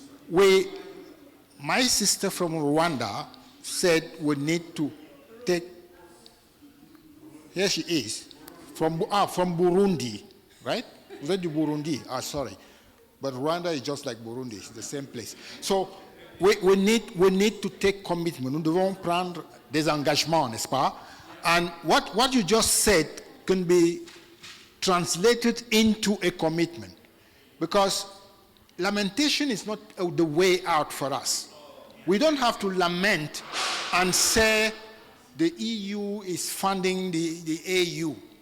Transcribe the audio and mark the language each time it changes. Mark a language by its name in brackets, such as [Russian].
[English] My sister from Rwanda said we need to take. Here she is, from Burundi, right? Was that the Burundi? Sorry, but Rwanda is just like Burundi; it's the same place. So. We need to take commitment. [French] Nous devons prendre des engagements, n'est-ce pas? [English] And what you just said can be translated into a commitment, because lamentation is not the way out for us. We don't have to lament and say the EU is funding the AU.